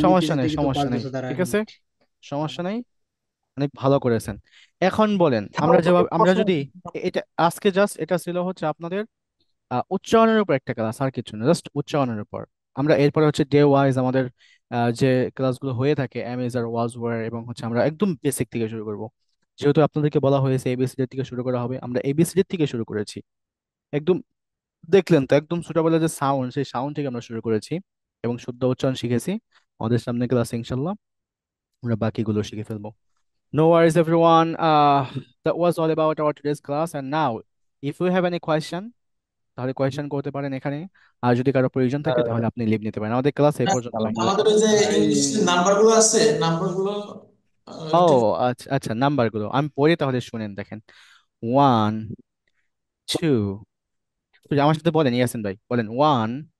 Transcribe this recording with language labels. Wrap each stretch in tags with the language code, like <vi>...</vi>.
<bn>সমস্যা নেই সমস্যা নেই ঠিক আছে সমস্যা নেই অনেক ভালো করেছেন এখন বলেন আমরা যদি এটা আজকে জাস্ট এটা ছিল হচ্ছে আপনাদের উচ্চারণের উপর একটা ক্লাস আর কিছু না জাস্ট উচ্চারণের উপর আমরা এরপরে হচ্ছে ডে ওয়াইজ আমাদের যে ক্লাসগুলো হয়ে থাকে অ্যামেজ আর ওয়াজ ওয়ার এবং হচ্ছে আমরা একদম বেসিক থেকে শুরু করব যেহেতু আপনাদেরকে বলা হয়েছে এবিসিডি থেকে শুরু করা হবে আমরা এবিসিডি থেকে শুরু করেছি একদম দেখলেন তো একদম ছোটবেলার যে সাউন্ড সেই সাউন্ড থেকে আমরা শুরু করেছি এবং শুদ্ধ উচ্চারণ শিখেছি আমাদের সামনে ক্লাসে ইনশাল্লাহ আমরা বাকিগুলো শিখে ফেলবো</bn> <en>No worries, everyone. That was all about our today's class. And now, if you have any question,</en> <bn>তাহলে কোয়েশ্চেন করতে পারেন এখানে আর যদি কারো প্রয়োজন থাকে তাহলে আপনি লিভ নিতে পারেন আমাদের ক্লাস এই পর্যন্তই আমাদের ওই যে ইংলিশ নাম্বারগুলো আছে নাম্বারগুলো ও আচ্ছা আচ্ছা নাম্বারগুলো আমি পড়ি তাহলে শুনেন দেখেন 1 2 আমার সাথে বলেন ইয়াসিন ভাই বলেন 1</bn>